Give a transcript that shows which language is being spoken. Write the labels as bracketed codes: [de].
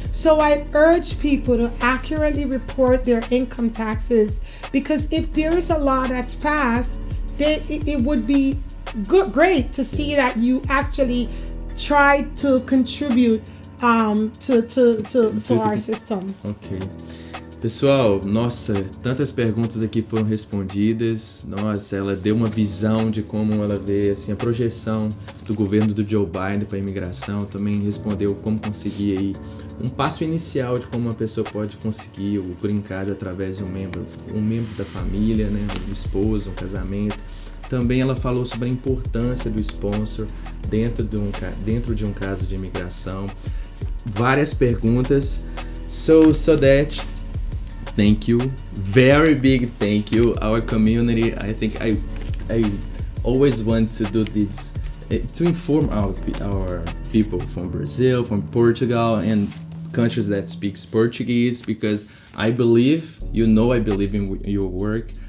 [en] So I urge people to accurately report their income taxes, because if there is a law that's passed, then it would be great to see that you actually try to contribute to our system. Ok. [pt] Pessoal, nossa, tantas perguntas aqui foram respondidas. Nossa, ela deu uma visão de como ela vê assim, a projeção do governo do Joe Biden para a imigração. Também respondeu como conseguir aí um passo inicial de como uma pessoa pode conseguir o green card através de um membro da família, né, um esposo, um casamento. Também ela falou sobre a importância do sponsor dentro de um caso de imigração. Várias perguntas. [en] So that, thank you, very big thank you, our community. I think I always want to do this to inform our people from Brazil, from Portugal, and countries that speaks Portuguese, because I believe in your work.